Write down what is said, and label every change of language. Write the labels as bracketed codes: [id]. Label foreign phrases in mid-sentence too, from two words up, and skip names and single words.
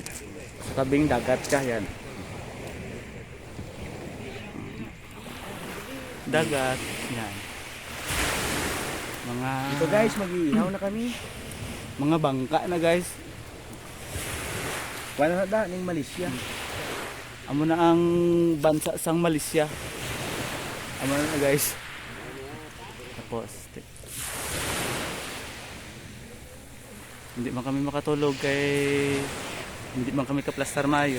[tl] Sa tabing dagat ka yan. Dagat. Yan. Mga Ito guys, mag-iihaw na kami. mga bangka na guys. [hil] Wala na ning Malaysia. Amo na ang bansa sang Malaysia. Amo na guys. Tapos hindi man kami makatulog kay hindi man kami kaplastar maayo.